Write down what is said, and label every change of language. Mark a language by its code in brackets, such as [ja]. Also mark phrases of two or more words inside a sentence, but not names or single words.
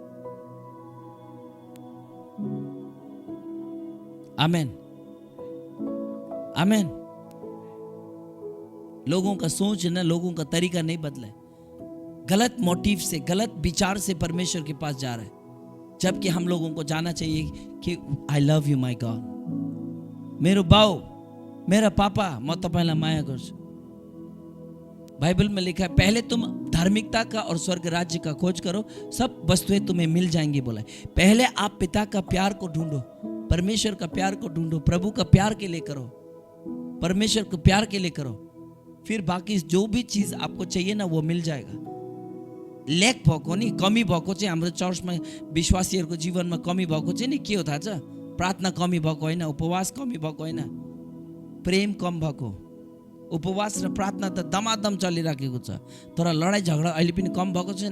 [hi] आमेन, आमेन. लोगों का सोच ना, लोगों का तरीका नहीं बदला है. गलत मोटिव से, गलत विचार से परमेश्वर के पास जा रहा है, जबकि हम लोगों को जाना चाहिए कि [en] I love you my God, [ne] मेरो बाउ, [hi] मेरा पापा, [ne] म तपाईलाई माया गर्छु. [hi] बाइबल में लिखा है, पहले तुम धार्मिकता का और स्वर्ग राज्य का खोज करो, सब वस्तुएं तुम्हें मिल जाएंगी. बोला पहले आप पिता का प्यार को ढूंढो, परमेश्वर का प्यार को ढूंढो, प्रभु का प्यार के लिए करो, परमेश्वर को प्यार के लिए करो, फिर बाकी जो भी चीज आपको चाहिए ना वो मिल जाएगा. [ne] लेक भएको नि, कमी भएको चाहिँ हाम्रो चर्चमा विश्वासीहरूको जीवनमा कमी भएको चाहिँ नि के हो थाहा छ? प्रार्थना कमी भएको होइन, उपवास कमी भएको होइन, प्रेम कम भएको. उपवास र प्रार्थना त दमादम चलिराखेको छ, तर लडाई झगडा अहिले पनि कम भएको छैन.